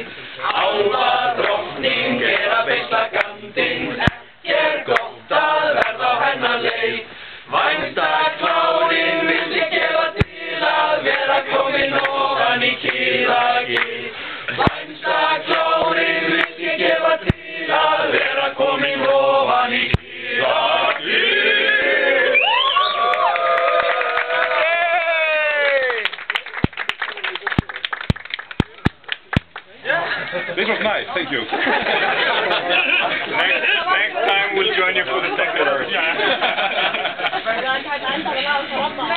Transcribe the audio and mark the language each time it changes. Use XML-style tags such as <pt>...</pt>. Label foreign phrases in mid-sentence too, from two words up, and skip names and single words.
<is>Álfa drottning að beisla gandinn, ekki gott að verða á hennar leið. Vændaklárinn vildi gefa til að vera kominn ofan í Kiðagil. Vændaklárinn vildi gefa til að vera kominn ofan í Kiðagil.</is> <en>This was nice, thank you. Next time we'll join you for the second verse.</en>